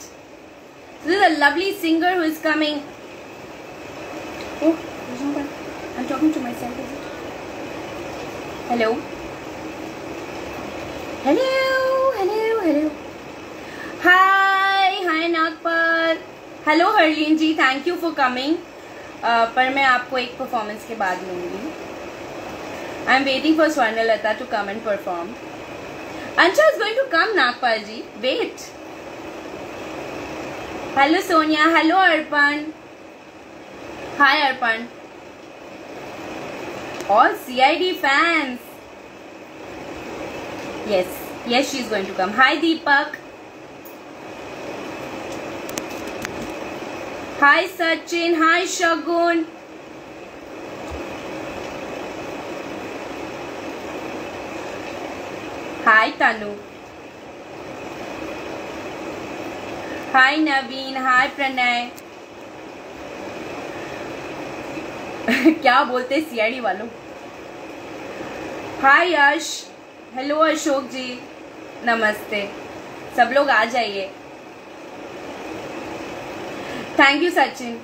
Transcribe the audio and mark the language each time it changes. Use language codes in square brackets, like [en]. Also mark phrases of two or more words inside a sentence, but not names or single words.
[en] This is a lovely singer who is coming. Oh, there's no one. I'm talking to myself, is it? Hello. Hello. Hi नागपाल. Hello हरलीन जी, thank you for coming. [hi] पर मैं आपको एक परफॉर्मेंस के बाद लूँगी. [en] I'm waiting for Swarnalata to come and perform. Ansha is going to come, Nagpal ji. Wait. Hello Sonia. Hello Arpan. Hi Arpan. All CID fans. Yes, she is going to come. Hi Deepak. Hi Sachin. Hi Shagun. Hi Tanu. Hi Naveen. Hi Pranay. [hi] क्या बोलते सीआईडी वालों. [en] Hi Yash. Hello Ashok ji. [hi] नमस्ते. सब लोग आ जाइए. [en] thank you [hi] सचिन.